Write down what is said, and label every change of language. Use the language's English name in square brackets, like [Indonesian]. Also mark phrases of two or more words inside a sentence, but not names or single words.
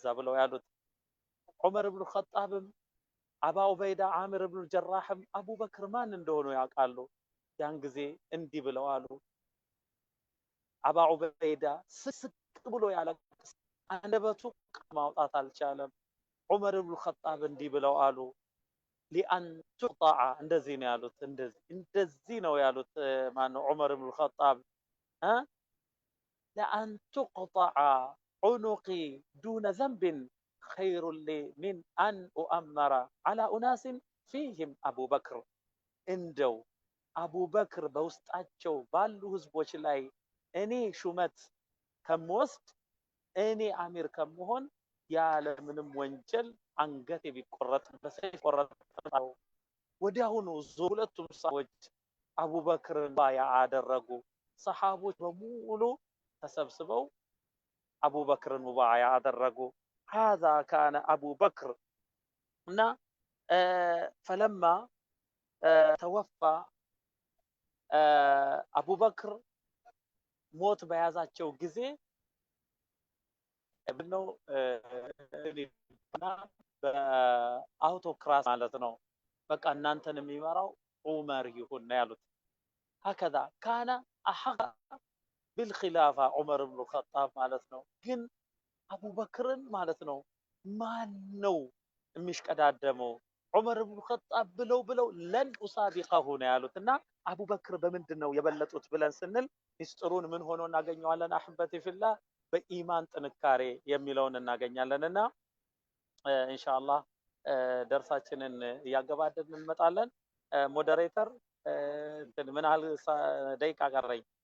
[Amharic] ብለው ያሉት። ዑመር ኢብኑ አልኸጣብም አባ ዑበይዳ አሚር ኢብኑ ጀራህም አቡበክር ማን እንደሆኑ ያውቃሉ። ያን ጊዜ እንዲህ ብለው አሉ። አባ ዑበይዳ ስቅ ብሎ ያለቅስ አንደበቱ ማውጣት አልቻለም። ዑመር ኢብኑ አልኸጣብ እንዲህ ብለው አሉ። [Arabic] لأن تقطع [Amharic] እንደዚህ ነው ያሉት። እንደዚህ ነው ያሉት ማነው ዑመር ኢብኑ አልኸጣብ [Arabic] لأن تقطع عنقي دون ذنب خير لي من أن أؤمر على أناس فيهم أبو بكر [Amharic] እንደው አቡበክር በውስጣቸው ባሉ ህዝቦች ላይ እኔ ሹመት ከምወስድ እኔ አሚር ከመሆን ያለ ምንም ወንጀል አንገቴ ቢቆረጥ በሰይፍ ቆረጠው። ወዲያውኑ ሁለቱም ሰዎች አቡበክርን ባያ አደረጉ። ሰሃቦች በሙሉ ተሰብስበው አቡበክርን ሙባያ አደረጉ። [Arabic] هذا كان أبو بكر فلما توفى أبو بكر موت [Amharic] በያዛቸው ጊዜ ብነው በአውቶክራሲ ማለት ነው። በቃ እናንተን የሚመራው ዑመር ይሁን ነው ያሉት። [Arabic] هكذا كان أحق بالخلافة عمر بن الخطاب [Amharic] ማለት ነው። ግን አቡበክርን ማለት ነው ማን ነው የሚሽቀዳደመው? ዑመር ኢብኑ ኸጣብ ብለው [Arabic] لن أسابقه [Amharic] ነው ያሉትና አቡበክር በምንድን ነው የበለጡት ብለን ስንል ሚስጥሩን ምን ሆኖ እናገኘዋለን? [Arabic] أحبتي في الله [Amharic] በኢማን ጥንካሬ የሚለውን እናገኛለንና ኢንሻአላህ ደርሳችንን እያገባደድን እንመጣለን። ሞዴሬተር ምን ያህል ደቂቃ ቀረኝ?